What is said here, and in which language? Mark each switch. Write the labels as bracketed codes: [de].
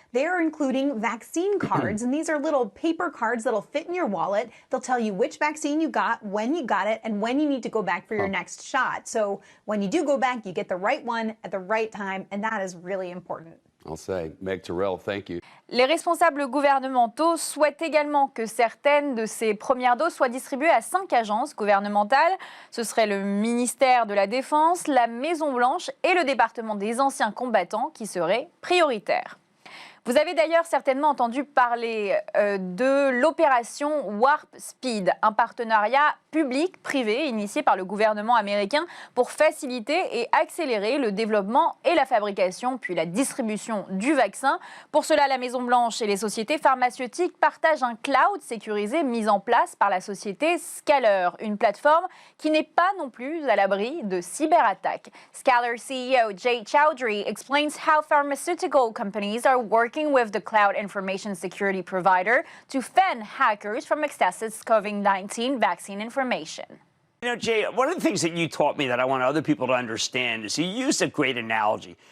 [en] They're including vaccine cards, and these are little paper cards that'll fit in your wallet. They'll tell you which vaccine you got, when you got it, and when you need to go back for your next shot. So when you do go back, you get the right one at the right time, and that is really important. I'll say, Meg Terrell, thank you. [fr] Les responsables gouvernementaux souhaitent également que certaines de ces premières doses soient distribuées à 5 agences gouvernementales. Ce serait le ministère de la Défense, la Maison-Blanche et le département des anciens combattants qui seraient prioritaires. Vous avez d'ailleurs certainement entendu parler de l'opération Warp Speed, un partenariat public-privé initié par le gouvernement américain pour faciliter et accélérer le développement et la fabrication, puis la distribution du vaccin. Pour cela, la Maison-Blanche et les sociétés pharmaceutiques partagent un cloud sécurisé mis en place par la société Scaler, une plateforme qui n'est pas non plus à l'abri de cyberattaques. [en] Scaler CEO Jay Chowdhury explains how pharmaceutical companies are working with the cloud information security provider to fend hackers from accessing COVID-19 vaccine information. You know, Jay, one of the things that you taught me that I want other people to understand is you used a great analogy.